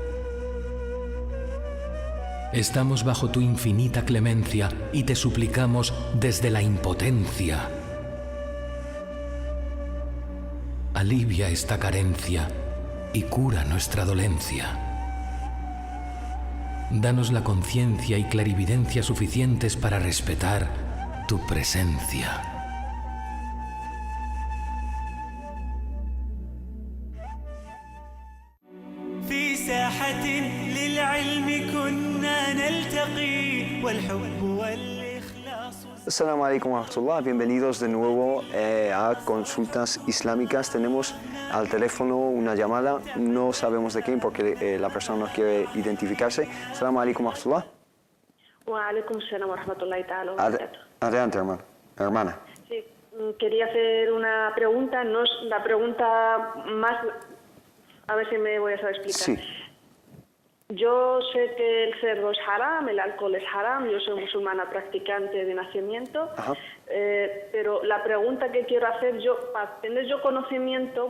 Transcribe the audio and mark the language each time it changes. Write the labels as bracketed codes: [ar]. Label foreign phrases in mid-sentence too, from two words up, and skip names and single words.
[es] Estamos bajo tu infinita clemencia y te suplicamos desde la impotencia. Alivia esta carencia y cura nuestra dolencia. Danos la conciencia y clarividencia suficientes para respetar tu presencia. [ar] في ساحة للعلم كنا نلتقي والحب والإخلاص. السلام عليكم ورحمة الله, [es] bienvenidos de nuevo a Consultas Islámicas. Tenemos al teléfono una llamada, no sabemos de quién porque la persona no quiere identificarse. [ar] السلام عليكم ورحمة الله. وعليكم السلام ورحمة الله تعالى وبركاته. [es] Adelante, hermana. Sí, quería hacer una pregunta, no es la pregunta más... A ver si me voy a saber explicar. Sí. Yo sé que el cerdo es haram, el alcohol es haram, yo soy musulmana practicante de nacimiento, pero la pregunta que quiero hacer yo, para tener yo conocimiento,